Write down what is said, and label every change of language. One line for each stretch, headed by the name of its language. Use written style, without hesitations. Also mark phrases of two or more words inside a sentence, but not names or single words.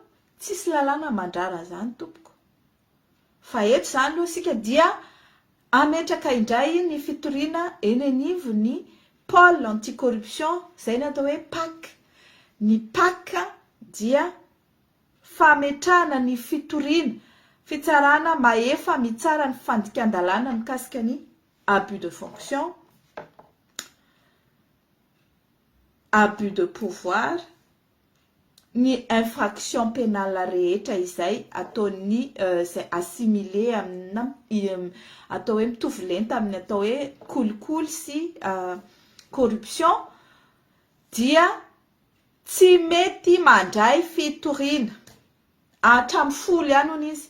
Malagasy: Tsisy lalàna mandrara zany tompoko. Fa eto zany aloha isika dia ametraka indray ny fitoriana eny anivo ny
French: pôle anticorruption
Malagasy: izay ny atao hoe PAC. Ny PAC dia fametrahana ny fitoriana fitsarana maefa mitsara ny fandikan-dalàna mikasika ny
French: abus de fonction, abus de pouvoir,
Malagasy: ny
French: infraction pénale
Malagasy: rehetra izay ataony assimilé amina atao hoe mitovy lenta amin'ny atao hoe kolikoly sy corruption dia tsy mety mandray fitoriana hatramin'ny 10 ihany hono izy.